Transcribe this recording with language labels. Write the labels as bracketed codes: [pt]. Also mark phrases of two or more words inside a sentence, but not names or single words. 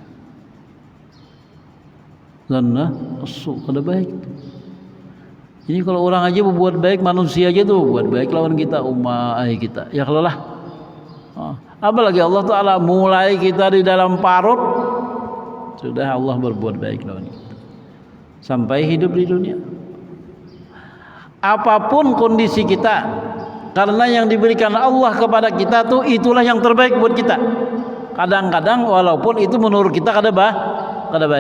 [bjn] Dzannasu kada baik. Ini kalau orang aja berbuat baik, manusia aja tuh buat baik lawan kita, kita. Ya kalau lah. Apalagi Allah Ta'ala mulai kita di dalam parut, sudah Allah berbuat baik lawan kita. [id] Sampai hidup di dunia. Apapun kondisi kita, karena yang diberikan Allah kepada kita tuh itulah yang terbaik buat kita. [bjn] Kadang-kadang walaupun itu menurut kita kada baik.